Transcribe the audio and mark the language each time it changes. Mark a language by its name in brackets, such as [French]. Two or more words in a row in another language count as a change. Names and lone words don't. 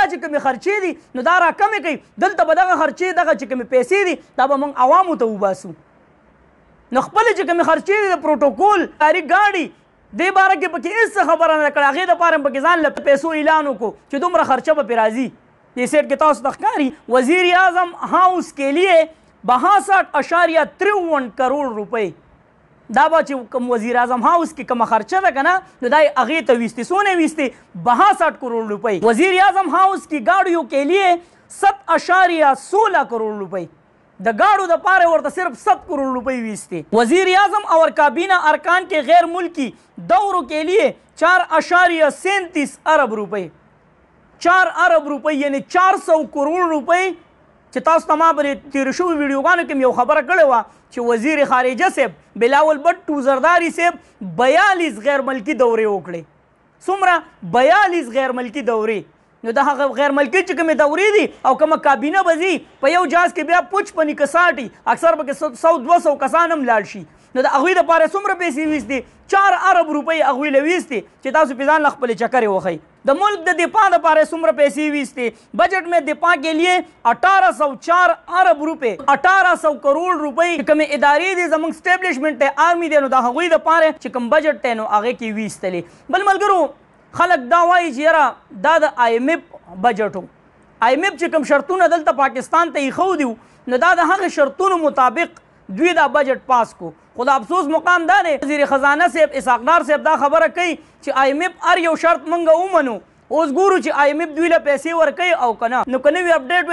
[Pashto] چې کومې خرچې دي نو دا راکمې کوي دلته به دغه خرچې دغه چې کومې پیسې دي دا به موږ عوامو ته وباسو نو خپلې چې کومې خرچې دي د پروټوکول کاري ګاډي دې باره کې پکې هېڅ خبره نه ده کړې هغې دپاره هم پکې ځان له پیسو اعلان وکړو چې دومره خرچه به پرې راځي دې سیټ کې تاسو ته ښکاري [Urdu] وزیر اعظم هاؤس کے لیے [Pashto] 62.53 کروڑ روپۍ دا به چې کوم [Urdu] وزیر اعظم هاؤس کې کومه خرچه ده که نه نو دا یې هغې ته ویستې څونه ویستې 62 کروڑ روپۍ وزیر اعظم هاؤس کی گاڑیوں کے لیے [Pashto] 7.16 کروڑ روپۍ د گاڑو د پاره ورته صرف 7 کروڑ روپۍ ویستے [Urdu] وزیر اعظم اور کابینہ ارکان کے غیر ملکی دوروں کے لیے [Pashto] 4.37 ارب روپۍ 4 ارب روپۍ یعنی 400 کروڑ روپۍ چې تاسو ته ما پرې تېرو شوي ویډیوګانو کې مې یو خبره کړې وه چې وزیر خارجه صاحب بلاول بټو زرداری صاحب 42 غیر ملکي دورې وکړې څومره 42 غیر ملکي دورې نو د هغه غیر ملکي چې کومې دورې دي او کومه کابینه به ځي په یو جاز کې بیا پوچ په نیکه ساټي اکثر پکې 100-200 کسان هم لاړ شي نو د هغوی دپاره څومره پیسې ویستې 4 ارب روپۍ هغوی له ویستې چې تاسو پې ځان له خپلې چکرې وښئ د ملک د دفاع دپاره څومره پیسې ویستې [Urdu] بجٹ میں دفاع کے لیے 1804 ارب روپے [Pashto] 1800 کروڑ روپۍ کومې ادارې دي زموږ اسټیبلشمنټ دی آرمي دی نو د هغوی دپاره چې کوم بجټ دی نو هغې کې ویستلې بل ملګرو خلک دا وایي چې یاره دا د آی ایم ایف بجټ و آی ایم ایف چې کوم شرطونه دلته پاکستان ته ایښودي وو نو دا د هغې شرطونو مطابق دوی دا بجټ پاس کو خو د افسوس مقام دا دی وزیر خزانه صاحب اسحاق ډار صاحب دا خبره کوي چې آی ایم ایف هر یو شرط موږ ومنو اوس ګورو چې آی ایم ایف دوی له پیسې ورکوي او که نه نو که نوي اپډیټ